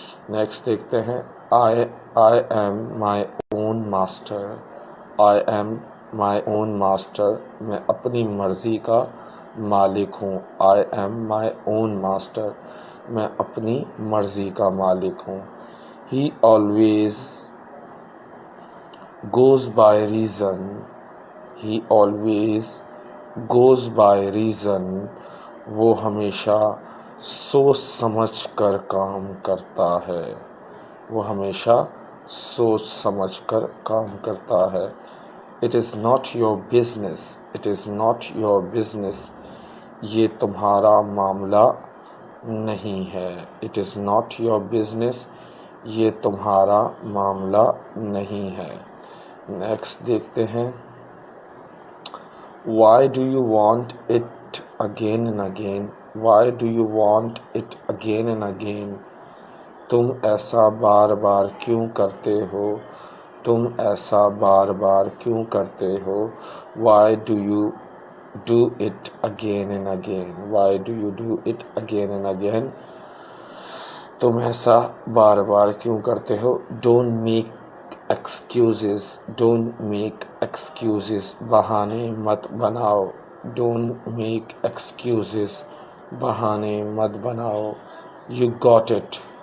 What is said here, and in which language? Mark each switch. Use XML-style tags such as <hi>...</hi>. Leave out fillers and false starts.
<en>next</en> <ur>دیکھتے ہیں,</ur> <en>I am my own master. I am my own master.</en> <ur>میں اپنی مرضی کا مالک ہوں.</ur> <en>I am my own master.</en> <ur>میں اپنی مرضی کا مالک ہوں.</ur> <en>He always goes by reason. He always goes by reason,</en> <ur>وہ ہمیشہ سوچ سمجھ کر کام کرتا ہے. وہ ہمیشہ سوچ سمجھ کر کام کرتا ہے.</ur> <en>It is not your business. It is not your business.</en> <ur>یہ تمہارا معاملہ نہیں ہے.</ur> <en>It is not your business.</en> <ur>یہ تمہارا معاملہ نہیں ہے. نیکسٹ دیکھتے ہیں.</ur> <en>Why do you want it again and again? Why do you want it again and again?</en> <ur>تم ایسا بار بار کیوں کرتے ہو؟ تم ایسا بار بار کیوں کرتے ہو؟</ur> <en>Why do you do it again and again? Why do you do it again and again?</en> <ur>تم ایسا بار بار کیوں کرتے ہو؟</ur> <en>Don't make excuses. Don't make excuses.</en> <ur>بہانے مت بناؤ.</ur> <en>Don't make excuses.</en> <ur>بہانے مت بناؤ.</ur> <en>You got it.</en>